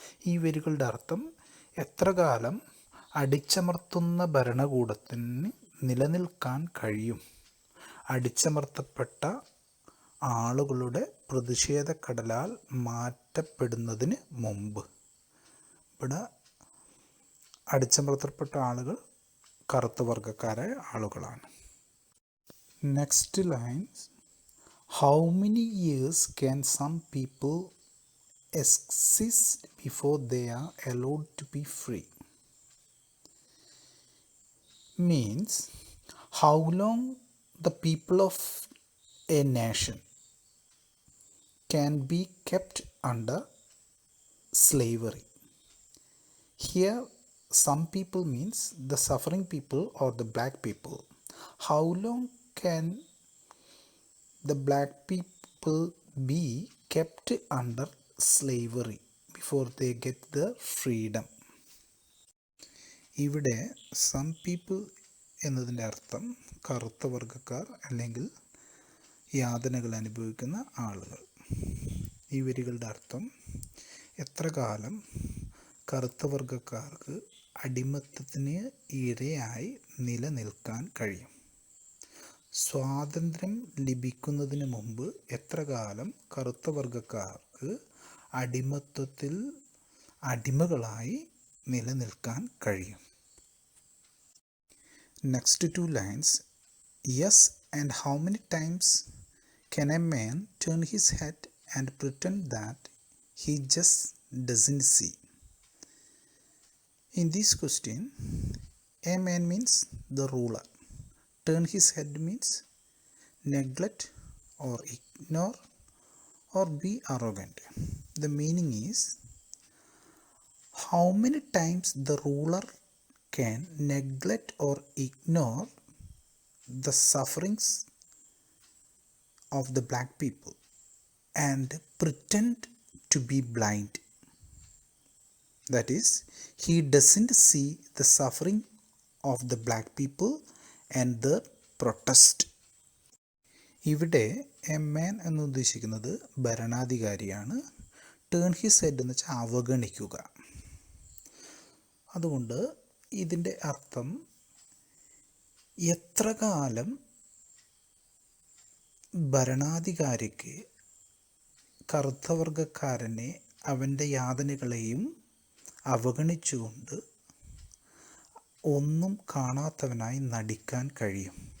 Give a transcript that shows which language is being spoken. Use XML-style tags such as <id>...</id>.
<ml>ഈ വരികളുടെ അർത്ഥം എത്ര കാലം അടിച്ചമർത്തുന്ന ഭരണകൂടത്തിന് നിലനിൽക്കാൻ കഴിയും, അടിച്ചമർത്തപ്പെട്ട ആളുകളുടെ പ്രതിഷേധ കടലാൽ മാറ്റപ്പെടുന്നതിന് മുമ്പ്. ഇവിടെ അടിച്ചമർത്തപ്പെട്ട ആളുകൾ കറുത്ത വർഗക്കാരായ ആളുകളാണ്.</ml> <en>Next lines: how many years can some people exist before they are allowed to be free? Means how long the people of a nation can be kept under slavery. Here some people means the suffering people or the black people. How long can the black people be kept under slavery before they get the freedom?</en> <ml>ഇവിടെ some people എന്നതിൻ്റെ അർത്ഥം കറുത്ത വർഗക്കാർ അല്ലെങ്കിൽ യാതനകൾ അനുഭവിക്കുന്ന ആളുകൾ. ഈ വരികളുടെ അർത്ഥം എത്ര കാലം കറുത്ത വർഗക്കാർക്ക് അടിമത്തത്തിന് ഇരയായി നിലനിൽക്കാൻ കഴിയും, സ്വാതന്ത്ര്യം ലഭിക്കുന്നതിന് മുമ്പ് എത്ര കാലം കറുത്ത വർഗക്കാർക്ക് അടിമത്തത്തിൽ അടിമകളായി നിലനിൽക്കാൻ കഴിയും.</ml> <en>Next 2 lines: yes, and how many times can a man turn his head and pretend that he just doesn't see? In this question, a man means the ruler. Turn his head means neglect or ignore or be arrogant. The meaning is how many times the ruler can neglect or ignore the sufferings of the black people and pretend to be blind. That is, he doesn't see the suffering of the black people and their protest.</en> <ml>ഇവിടെ a man എന്ന് ഉദ്ദേശിക്കുന്നത് ഭരണാധികാരിയാണ്.</ml> <en>turn his head</en> <ml>എന്ന് വെച്ചാൽ അവഗണിക്കുക. അതുകൊണ്ട് ഇതിൻ്റെ അർത്ഥം എത്ര കാലം ഭരണാധികാരിക്ക് കറുത്തവർഗക്കാരനെ അവൻ്റെ യാതനകളെയും അവഗണിച്ചുകൊണ്ട് ഒന്നും കാണാത്തവനായി നടിക്കാൻ കഴിയും.</ml>